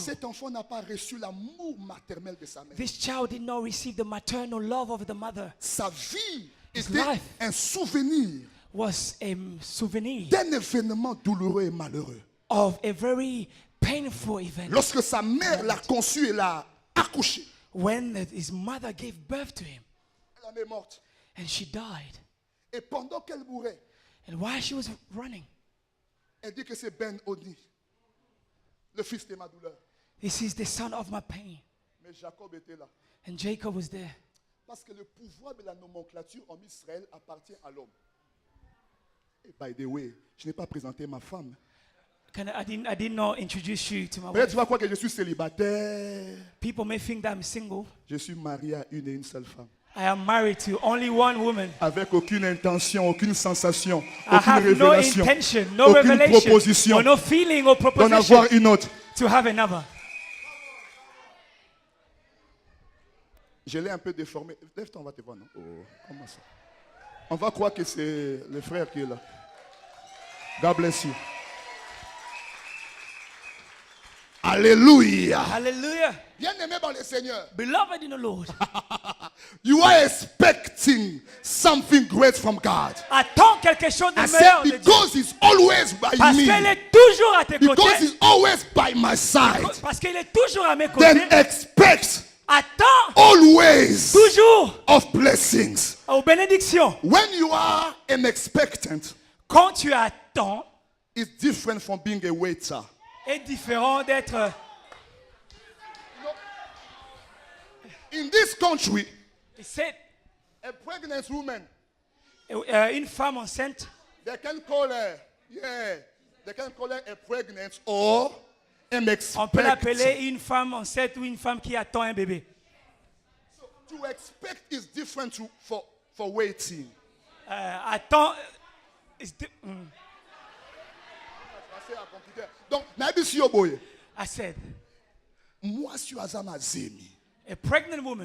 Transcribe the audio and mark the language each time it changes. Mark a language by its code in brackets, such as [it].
[fr] Cet enfant n'a pas reçu l'amour maternel de sa mère. [en] This child did not receive the maternal love of the mother. [fr] Sa vie [en] His [fr] était [en] life [fr] un souvenir [en] was a souvenir [fr] d'un événement douloureux et malheureux. [en] of a very painful event. [fr] Lorsque sa mère l'a conçu et l'a accouché, [en] When his mother gave birth to him [fr] elle en est morte. [en] and she died. [fr] Et pendant qu'elle mourait, [en] And while she was running, [fr] elle dit que c'est Ben Oni, le fils de ma douleur. [en] this is the son of my pain. [fr] Mais Jacob était là. [en] And Jacob was there. [fr] Parce que le pouvoir de la nomenclature en Israël appartient à l'homme. Et [en] by the way, [fr] je n'ai pas présenté ma femme. [en] I did not introduce you to my [fr] Peut-être [en] wife. [fr] tu vas croire que je suis célibataire. [en] People may think that I'm single. [fr] Je suis marié à une et une seule femme. [en] I am married to only one woman. [fr] Avec aucune intention, aucune sensation, [en] I [fr] aucune [en] have no [fr] révélation, [en] intention, no [fr] aucune [en] revelation, [fr] proposition [en] or no feeling or [fr] d'en [en] proposition [fr] avoir une autre. [en] to have another. [fr] Je l'ai un peu déformé. Lève-toi, on va te voir, non? Oh, comment ça? On va croire que c'est le frère qui est là. [en] God bless you. [fr] Alléluia. [en] Hallelujah. [fr] Bien-aimé dans le Seigneur, [en] Beloved in the Lord, you are expecting something great from God. [fr] attends quelque chose de [en] I [fr] meilleur [en] said [fr] de Dieu. [en] because he's always by [fr] Parce [en] me. [fr] qu'il est toujours à tes [en] Because [fr] côtés. [en] he's always by my side. [fr] Parce qu'il est toujours à mes [en] Then [fr] côtés. [en] expect [fr] Attends [en] always [fr] toujours [en] of blessings. [fr] aux bénédictions. [en] When you are an expectant, [fr] Quand tu attends, [en] it's different from being a waiter. [fr] est différent d'être. [en] In this country, [fr] C'est [en] a pregnant woman, [fr] une femme enceinte. [en] they can call her, they can call her a pregnant or an [fr] On peut [en] expectant. [fr] l'appeler une femme enceinte ou une femme qui attend un bébé. [en] To expect is different for waiting. [fr] Attends. [ln] Donc, nabisi yoboye. [en] I said, [ln] Moi, si azama zemi, [en] a pregnant woman.